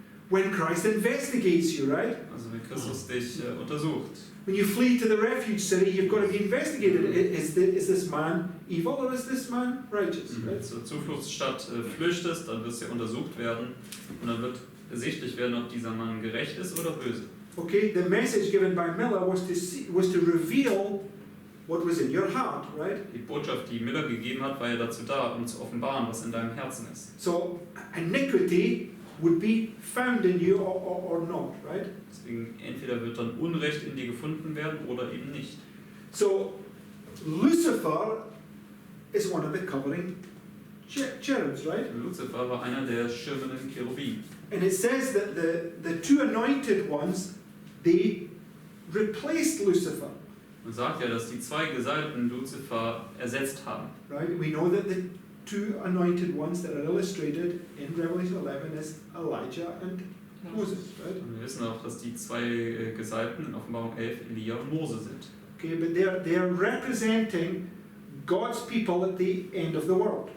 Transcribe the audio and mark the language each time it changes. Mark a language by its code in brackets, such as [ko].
[en] When Christ investigates you, right? [de] Also wenn Christus dich untersucht. [en] When you flee to the refuge city, you've got to be investigated. Is this man evil or is this man righteous? [de] Wenn [en] Right? [de] du zur Zufluchtsstadt flüchtest, dann wirst du ja untersucht werden, und dann wird ersichtlich werden, ob dieser Mann gerecht ist oder böse. [en] Okay, the message given by Miller was to reveal what was in your heart, right? [de] Die Botschaft, die Miller gegeben hat, war ja dazu da, um zu offenbaren, was in deinem Herzen ist. [en] So iniquity would be found in you or not, right? [de] Deswegen entweder wird dann Unrecht in dir gefunden werden oder eben nicht. [en] So Lucifer is one of the covering cherubs, right? [de] Luzifer war einer der schirmenden Cherubim. [en] And it says that the two anointed ones, they replaced Lucifer. [de] Man sagt ja, dass die zwei Gesalbten Luzifer ersetzt haben. [en] right? We know that the two anointed ones that are illustrated in Revelation 11 is Elijah and Moses, right? [de] Und wir wissen auch, dass die zwei Gesalbten in Offenbarung 11 Elia und Mose sind. [en] Okay, but they're representing God's people at the end of the world,